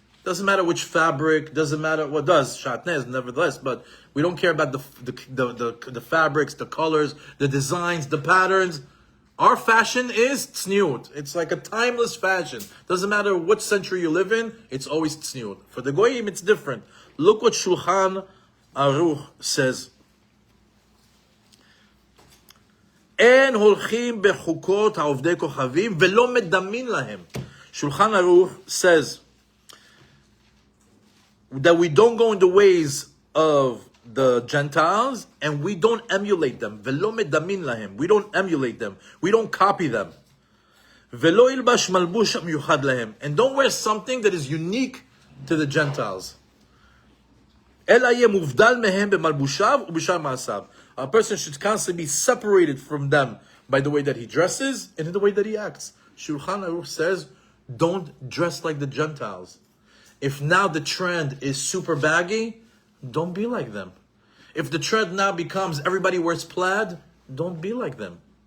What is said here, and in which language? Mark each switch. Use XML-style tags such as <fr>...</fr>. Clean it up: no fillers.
<en>Doesn't matter which fabric, doesn't matter what does. Shatnez, nevertheless, but we don't care about the fabrics, the colors, the designs, the patterns. Our fashion is tzniut. It's like a timeless fashion. Doesn't matter what century you live in, it's always tzniut. For the Goyim, it's different. Look what Shulchan Aruch says.</en> <he>אין הולכים בחוקות העובדי כוכבים ולא מדמין להם.</he> <en>Shulchan Aruch says that we don't go in the ways of the Gentiles and we don't emulate them.</en> <he>ולא מדמין להם.</he> <en>We don't emulate them. We don't copy them.</en> <he>ולא ילבש מלבוש מיוחד להם.</he> <en>And don't wear something that is unique to the Gentiles.</en> <he>אלא יהיה מובדל מהם במלבושיו ובשאר מעשיו.</he> <en>A person should constantly be separated from them by the way that he dresses and in the way that he acts. Shulchan Aruch says, don't dress like the Gentiles. If now the trend is super baggy, don't be like them. If the trend now becomes everybody wears plaid, don't be like them.</en>